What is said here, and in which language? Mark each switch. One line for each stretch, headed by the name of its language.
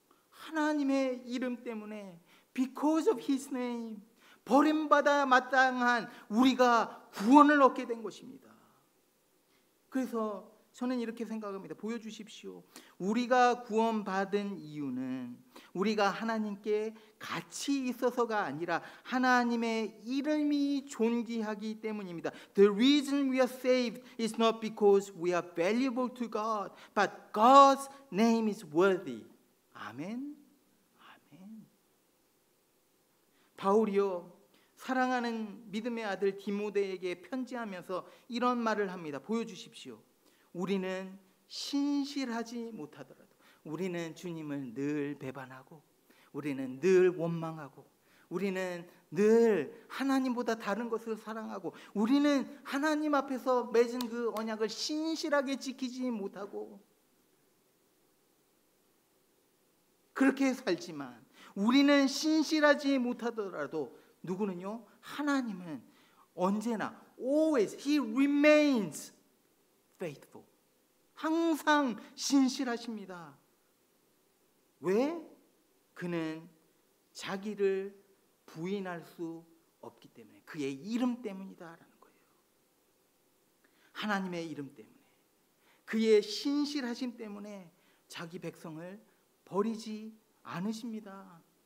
Korean: 하나님의 이름 때문에,
English: because of his name,
Korean: 버림받아 마땅한 우리가 구원을 얻게 된 것입니다. 그래서 저는 이렇게 생각합니다. 보여주십시오. 우리가 구원받은 이유는 우리가 하나님께 가치 있어서가 아니라 하나님의 이름이 존귀하기 때문입니다.
English: The reason we are saved is not because we are valuable to God, but God's name is worthy.
Korean: 아멘. 아멘. 바울이요, 사랑하는 믿음의 아들 디모데에게 편지하면서 이런 말을 합니다. 보여주십시오. 우리는 신실하지 못하더라도, 우리는 주님을 늘 배반하고, 우리는 늘 원망하고, 우리는 늘 하나님보다 다른 것을 사랑하고, 우리는 하나님 앞에서 맺은 그 언약을 신실하게 지키지 못하고 그렇게 살지만, 우리는 신실하지 못하더라도 누구는요? 하나님은 언제나
English: always he remains faithful.
Korean: 항상 신실하십니다. 왜? 그는 자기를 부인할 수 없기 때문에, 그의 이름 때문이다라는 거예요. 하나님의 이름 때문에, 그의 신실하심 때문에 자기 백성을 버리지 않으십니다.